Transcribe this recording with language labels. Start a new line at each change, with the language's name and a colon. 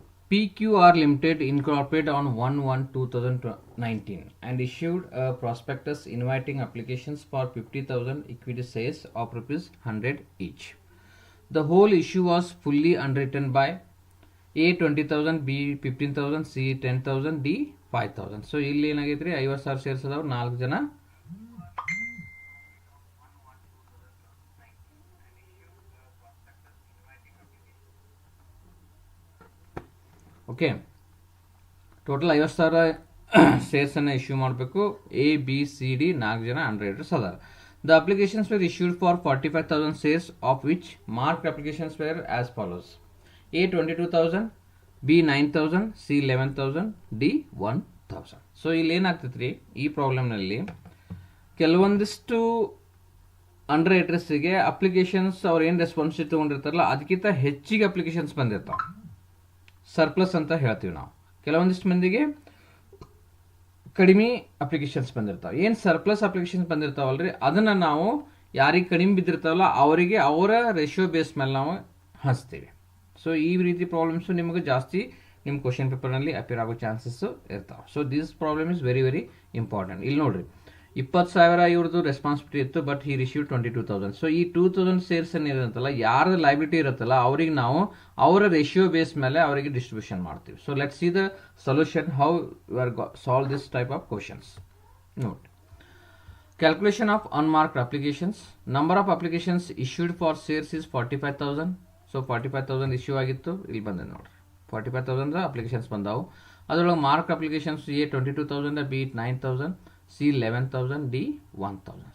English: PQR Limited incorporated on 1/1/2019 and issued a prospectus inviting applications for 50,000 equity shares of ₹100 each. The whole issue was fully underwritten by A 20,000, B 15,000, C 10,000, D 5,000.
Kannada: So ಇಲ್ಲಿ ಏನಾಗೈತ್ರಿ 50,000 shares ಅದಾವ, 4 ಜನ okay. Total 50,000 ಶೇರ್ಸನ್ನು issue ಮಾಡಬೇಕು.
English: A, B, C, D
Kannada: 4 ಜನ ಅಂಡರ್ರೈಟರ್ಸ್ ಅದಾರ.
English: The applications were issued for 45,000 shares, of which marked applications were as follows: A 22,000, B 9,000, C 11,000, D 1,000.
Kannada: So ಇಲ್ಲಿ ಏನಾಗ್ತೈತ್ರಿ ಈ ಪ್ರಾಬ್ಲಮ್ನಲ್ಲಿ ಕೆಲವೊಂದಿಷ್ಟು ಅಂಡರ್ರೈಟರ್ಸ್ಗೆ applications ಅವ್ರು ಏನು ರೆಸ್ಪಾನ್ಸಿಬಿಲಿಟಿ ತೊಗೊಂಡಿರ್ತಾರಲ್ಲ ಅದಕ್ಕಿಂತ ಹೆಚ್ಚಿಗೆ ಅಪ್ಲಿಕೇಶನ್ಸ್ ಬಂದಿರ್ತಾವೆ, ಸರ್ಪ್ಲಸ್ ಅಂತ ಹೇಳ್ತೀವಿ ನಾವು. ಕೆಲವೊಂದಿಷ್ಟು ಮಂದಿಗೆ ಕಡಿಮೆ ಅಪ್ಲಿಕೇಶನ್ಸ್ ಬಂದಿರ್ತಾವೆ. ಏನು ಸರ್ಪ್ಲಸ್ ಅಪ್ಲಿಕೇಶನ್ಸ್ ಬಂದಿರ್ತಾವಲ್ರಿ ಅದನ್ನು ನಾವು ಯಾರಿಗೆ ಕಡಿಮೆ ಬಿದ್ದಿರ್ತಾವಲ್ಲ ಅವರಿಗೆ ಅವರ ರೇಷಿಯೋ ಬೇಸ್ ಮೇಲೆ ನಾವು ಹಂಚ್ತೀವಿ. ಸೊ ಈ ರೀತಿ ಪ್ರಾಬ್ಲಮ್ಸು ನಿಮಗೆ ಜಾಸ್ತಿ ನಿಮ್ಮ ಕ್ವಶನ್ ಪೇಪರ್ನಲ್ಲಿ ಅಪಿಯರ್ ಆಗೋ ಚಾನ್ಸಸ್ ಇರ್ತಾವೆ.
English: So this problem is very very important.
Kannada: ಇಲ್ಲಿ ನೋಡ್ರಿ 20,000 ಇವ್ರದ್ದು ರೆಸ್ಪಾನ್ಸಿಬಿಲಿಟಿ ಇತ್ತು, ಬಟ್ ಈ ರಿಸೀವ್ 22,000. ಸೊ ಈ 2,000 ಶೇರ್ಸ್ ಏನಿರುತ್ತಲ್ಲ ಯಾರ್ದು ಲೈಬಿಲಿಟಿ ಇರುತ್ತಲ್ಲ ಅವ್ರಿಗೆ ನಾವು ಅವರ ರೇಷಿಯೋ ಬೇಸ್ ಮೇಲೆ ಅವರಿಗೆ ಡಿಸ್ಟ್ರಿಬ್ಯೂಷನ್ ಮಾಡ್ತೀವಿ.
English: So let see the solution how you are solve this type of questions. Note calculation of unmarked applications. Number of applications issued for shares is 45,000.
Kannada: So 45,000 issue ಆಗಿತ್ತು, ಇಲ್ಲಿ ಬಂದಿದೆ ನೋಡ್ರಿ 45,000 ಅಪ್ಲಿಕೇಶನ್ಸ್ ಬಂದಾವು. ಅದರೊಳಗೆ mark applications A 22,000, B 9,000, C 11,000, D 1,000.